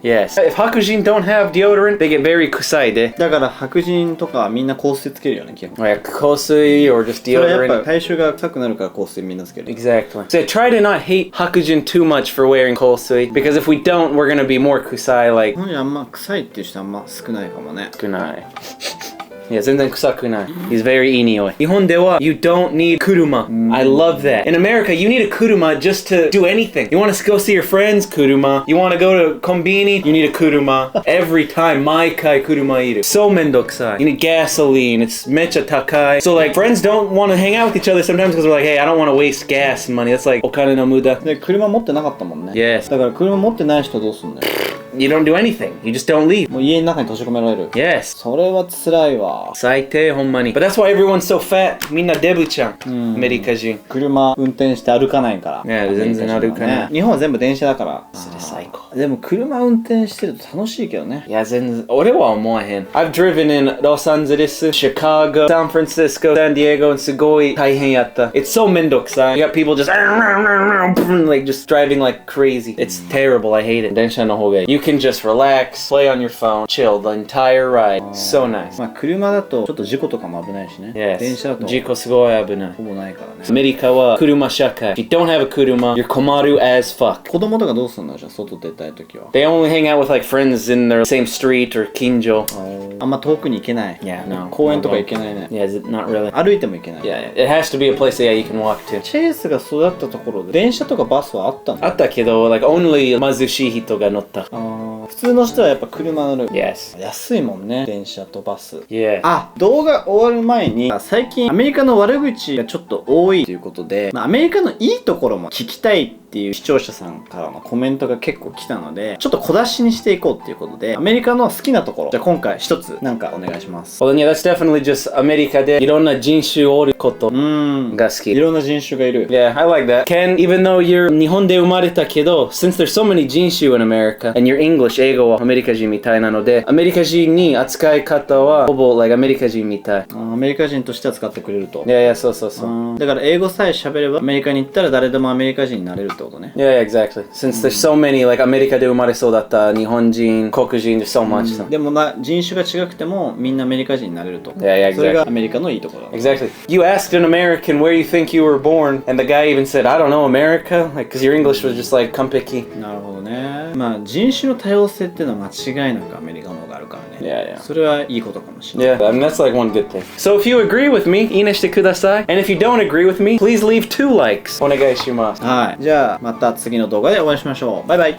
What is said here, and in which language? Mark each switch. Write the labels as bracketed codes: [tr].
[en] Yes. If 白人 don't have deodorant, they get very 臭いで. [ja] だから白人とかみんな香水つけるよね、基本。 [en] Like 香水 or just [ja] それはやっ [en] deodorant. [ja] ぱ体臭が臭くなるから香水みんなつける。 [en] Exactly. So try to not hate 白人 too much for wearing 香水 because if we don't, we're gonna be more 臭い like [ja] 日本人あんま臭いっていう人あんま少ないかもね。少ない。いや、全然臭くない。 [en] He's very [ja] いい匂い。日本では [en] you don't need 車。 I love that. In America, you need a 車 just to do anything. You want to go see your friends? [ja] 車. [en] You want to go to コンビニ? You need a 車. Every time, [ja] 毎回車いる。 [en] So [ja] めんどくさい。 [en] You need gasoline. [ja] It's めっちゃ高い。 [en] So like, friends don't want to hang out with each other sometimes because we're like, hey, I don't want to waste gas money. That's like, [ja] お金の無駄。で、車持ってなかったもんね。 Yes. だから車持ってない人どうすんだよ。 [en] You don't do anything. You just don't leave. [ja] もう家の中に閉じ込められる。 [en] Yes. [ja] それは辛いわ。最低ほんまに。 [en] But that's why everyone's so fat. [ja] みんなデブちゃん。アメリカ人。車運転して歩かないから。ね、全然歩かない。日本は全部電車だから。それ最高。でも車運転してると楽しいけどね。いや、全然。俺は思わへん。 [en] I've driven in Los Angeles, Chicago, San Francisco, San Diego, [ja] すごい大変やった。 [en] It's so [ja] めんどくさい。 [en] You got people just like just driving like crazy. It's terrible. I hate it. [ja] 電車の方がいい。 [en] You can just relax, play on your phone, chill the entire ride. So nice. [ja] まあ車だとちょっと事故とかも危ないしね。 [en] Yes. [ja] 電車だと事故すごい危ない。ほぼないからね。アメリカは車社会。 [en] If you don't have a 車, you're [ja] 困る [en] as fuck. [ja] 子供とかどうすんのじゃあ外出たいときは。 [en] They only hang out with like friends in their same street or 近所。 [ja] あんま遠くに行けない。 [en] Yeah, no. [ja] 公園とか行けないね。 [en] Yeah, not really. [ja] 歩いても行けない。 [en] Yeah, it has to be a place that you can walk to. [ja] チェイスが育ったところで電車とかバスはあったの？あったけど、 [en] like only [ja] 貧しい人が乗った。普通の人はやっぱ車乗る。 [en] Yes. [ja] 安いもんね、電車とバス。 [en] Yeah. [ja] あ、動画終わる前に最近アメリカの悪口がちょっと多いということで、アメリカのいいところも聞きたいっていう視聴者さんからのコメントが結構来たので、ちょっと小出しにしていこうっていうことで、アメリカの好きなところ、じゃあ今回一つなんかお願いします。 [en] Well, yeah, that's definitely just [ja] アメリカでいろんな人種おることが好き。いろんな人種がいる。 [en] Yeah, I like that. Ken, even though you're [ja] 日本で生まれたけど、 [en] since there's so many [ja] 人種 in America, [en] and your English, [ja] 英語はアメリカ人みたいなので、アメリカ人に扱い方はほぼ like アメリカ人みたい。アメリカ人として扱ってくれると。いやいや、そうそうそう。だから英語さえ喋ればアメリカに行ったら誰でもアメリカ人になれると。ってことね。 [en] Yeah, exactly. Since there's so many, like [ja] アメリカで生まれそうだった日本人、黒人、 [en] there's so much. [ja] でも人種が違くてもみんなアメリカ人になれると。 [en] Yeah, yeah, exactly. [ja] それがアメリカのいいところだ。 [en] Exactly. You asked an American where you think you were born, and the guy even said, I don't know, America? Like, because your English was just like, [ja] 完璧. なるほどね。まあ人種の多様性っていうのは間違いなくアメリカの方があるからね。 [en] Yeah, yeah. [ja] それはいいことかもしれない。 [en] Yeah, I mean, that's like one good thing. So if you agree with me, [ja] いいねしてください. [en] And if you don't agree with me, please leave 2 likes. [ja] お願いします。はい。じゃあまた次の動画でお会いしましょう。バイバイ。